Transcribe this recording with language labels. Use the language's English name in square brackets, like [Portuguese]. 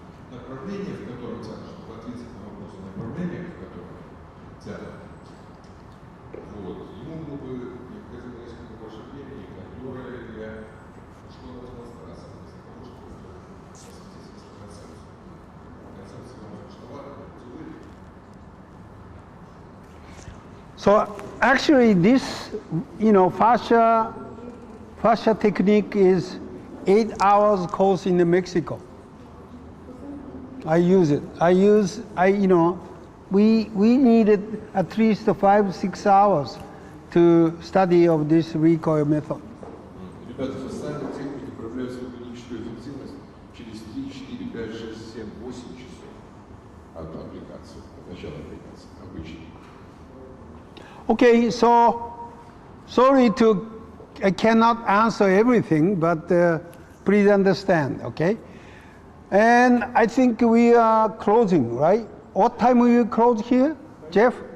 [Russian] Направление, в котором тянут, чтобы ответить на вопрос, направление, в котором тянут, вот, ему было бы необходимо несколько больше времени, которое ушло на демонстрацию, вместо того, чтобы посвятить концепцию. Концепция вам скучновата, теория. [English] So actually this, you know, fascia technique is 8 hours course in Mexico. I use it. You know, we needed at least 5-6 hours to study of this recoil method. [Russian] Ребята, фасциальные техники проявляют свою клиническую эффективность через 3, 4, 5, 6, 7, 8 часов от аппликации, от начала аппликации, обычно. [English] Okay, so sorry I cannot answer everything, but please understand, okay? And I think we are closing, right? What time will you close here, Jeff?